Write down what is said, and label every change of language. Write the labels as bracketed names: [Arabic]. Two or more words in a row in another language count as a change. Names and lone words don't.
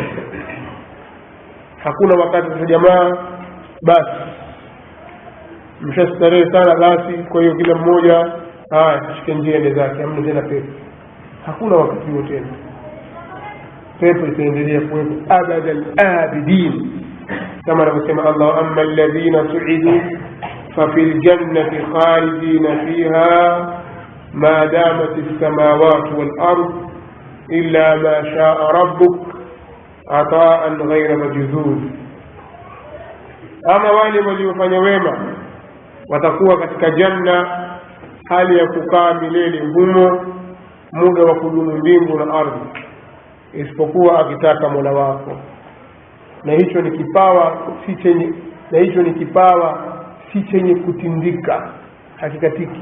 [Swahili] Hakuna wakati wa jamaa basi mshastarehe sana basi kwa hiyo kila mmoja ashike njia zake, hamna tena pepo. Hakuna wakati huo tena, pepo itaendelea kuwepo [Arabic] أبد الآبدين, كما نسمع الله أما الذين سعدوا ففي الجنة خالدين فيها ما دامت السماوات والأرض إلا ما شاء ربك عطاء غير مجذوذ. [Swahili] أما wale waliofanya wema watakuwa katika janna hali ya kukaa milele humo muda wa kudumu mbingu na ardhi, isipokuwa akitaka Mola wako. Na hicho ni kipawa si chenye kutindika, hakikatiki.